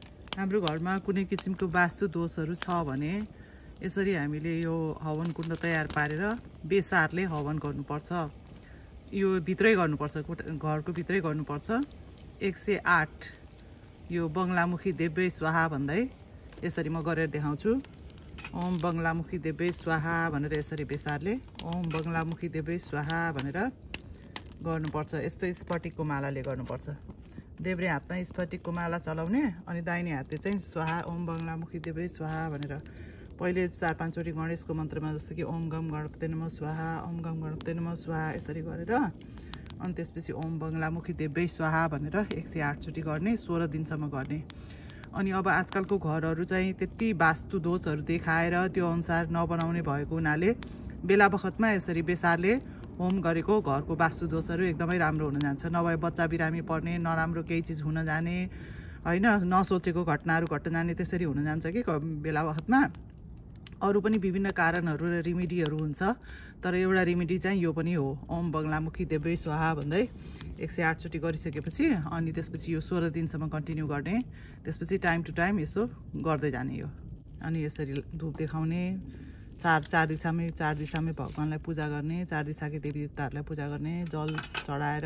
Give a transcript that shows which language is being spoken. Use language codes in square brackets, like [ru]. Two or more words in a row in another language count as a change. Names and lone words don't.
[ne] हाम्रो घरमा कुनै किसिमको वास्तु दोषहरू छ भने यसरी हामीले यो हवन कुण्ड तयार पारेर बेसारले हवन गर्नुपर्छ। यो भित्रै गर्नुपर्छ, घरको भित्रै गर्नुपर्छ। 108 यो [sa] बङ्गलामुखी देव्यै स्वाहा [ne] भन्दै यसरी म गरेर देखाउँछु। [sa] ओम बङ्गलामुखी देव्यै स्वाहा [ne] भनेर यसरी बेसारले [sa] ओम बङ्गलामुखी देव्यै स्वाहा [ne] भनेर गर्नुपर्छ। यस्तो स्फटिकको मालाले गर्नुपर्छ। देब्रे हातमा स्फटिकको माला चलाउने अनि दाहिने हातले चाहिँ [sa] स्वाहा ओम बङ्गलामुखी देव्यै स्वाहा [ne] भनेर पहिले 4-5 चोटि गणेशको मन्त्रमा जस्तो कि [sa] ओम गम गणपते नमः स्वाहा ओम गम गणपते नमः स्वाहा [ne] यसरी गरेर अनि त्यसपछि [sa] ओम बङ्गलामुखी देव्यै स्वाहा [ne] भनेर 108 चोटि गर्ने, 16 दिनसम्म गर्ने। अनि अब आजकलको घरहरू चाहिँ त्यति वास्तु दोषहरू देखाएर त्यो अनुसार नबनाउने भएको हुनाले बेला बखतमा यसरी बेसारले होम गरेको घरको वास्तु दोषहरू एकदमै राम्रो हुन जान्छ। नभए बच्चा बिरामी पर्ने, नराम्रो केही चिज हुन जाने, हैन नसोचेको घटनाहरू घट्न जाने त्यसरी हुन जान्छ कि बेला बखतमा। अरू पनि विभिन्न कारणहरू र रेमेडीहरू हुन्छ, तर एउटा रेमेडी चाहिँ यो पनि हो। [sa] ओम बङ्गलामुखी देव्यै स्वाहा [ne] भन्दै 108 चोटि गरिसकेपछि अनि त्यसपछि यो 16 दिनसम्म कन्टिन्यू गर्ने। त्यसपछि [en] time to time [ne] यसो गर्दै जाने यो। अनि यसरी धूप देखाउने, चार दिशामै भगवानलाई पूजा गर्ने, 4 दिशाकै देवी देवताहरूलाई पूजा गर्ने, जल चढाएर।